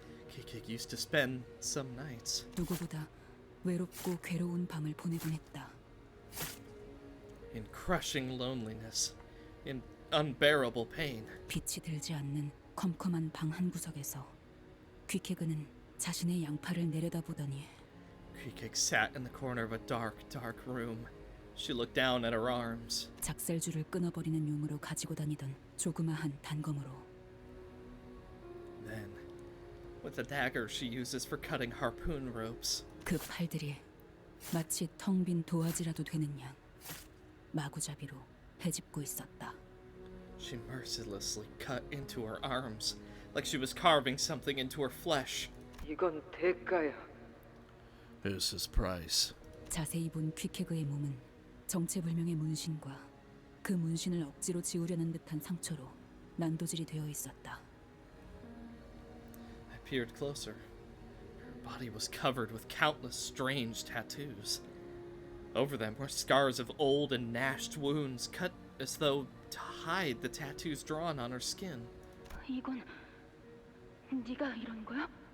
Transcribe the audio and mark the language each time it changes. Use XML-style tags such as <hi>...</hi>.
<en>Kitteh used to spend some nights</en> <ko>누구보다 외롭고 괴로운 밤을 보내곤 했다.</ko> <en>in crushing loneliness, in unbearable pain.</en> <ko>빛이 들지 않는 컴컴한 방 한 구석에서 퀴케그는 자신의 양팔을 내려다보더니</ko> <en>Kitteh sat in the corner of a dark, dark room. She looked down at her arms.</en> <ko>작살줄을 끊어버리는 용으로 가지고 다니던 조그마한 단검으로</ko> <en>Then, with the dagger she uses for cutting harpoon ropes.</en> <ko>그 팔들이 마치 텅 빈 도화지라도 되는 양 마구잡이로 헤집고 있었다.</ko> <en>She mercilessly cut into her arms, like she was carving something into her flesh.</en> <ko>이건 대가야.</ko> <en>Here's his price.</en> <ko>자세히 본 퀴케그의 몸은 정체불명의 문신과 그 문신을 억지로 지우려는 듯한 상처로 난도질이 되어 있었다.</ko> <en>I peered closer. Her body was covered with countless strange tattoos. Over them were scars of old and gnashed wounds, cut as though to hide the tattoos drawn on her skin.</en> <ko>이건 네가 이런 거야?</ko>